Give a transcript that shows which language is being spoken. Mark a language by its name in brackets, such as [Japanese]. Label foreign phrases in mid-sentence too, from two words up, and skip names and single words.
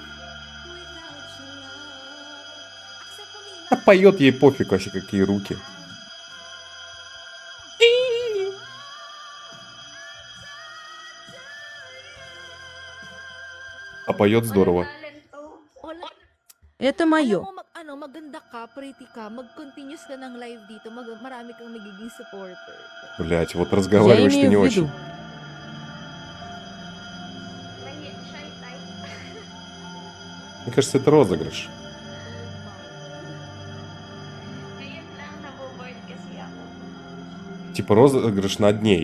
[Russian] А поет ей пофиг вообще, какие руки. А поет здорово. Это мое. [Filipino] Maganda ka, pretty ka, mag-continuous ka ng live dito, marami kang magiging supporter. [Russian] Блять, вот Я разговариваешь ты имею не в очень. виду. Мне кажется, это розыгрыш. Типа розыгрыш над ней.